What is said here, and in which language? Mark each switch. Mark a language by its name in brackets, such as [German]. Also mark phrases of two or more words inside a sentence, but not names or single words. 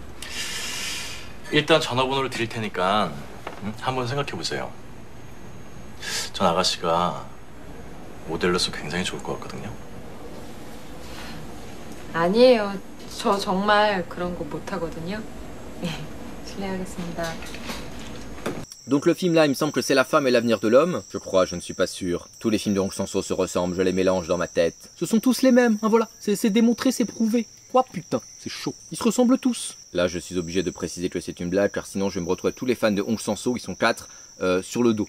[Korean] 일단 전화번호를 드릴 테니까 한번 생각해 보세요. 전 아가씨가 모델로서 굉장히 좋을 것 같거든요. 아니에요. 저 정말 그런 거 못 하거든요. 실례하겠습니다. [French] Donc le film là, il me semble que c'est La femme et l'avenir de l'homme. Je crois, je ne suis pas sûr. Tous les films de Hong Sang-soo se ressemblent, je les mélange dans ma tête. Ce sont tous les mêmes, hein, voilà. C'est démontré, c'est prouvé. Oh putain, c'est chaud. Ils se ressemblent tous. Là, je suis obligé de préciser que c'est une blague, car sinon je vais me retrouver avec tous les fans de Hong Sang-soo, ils sont 4, sur le dos.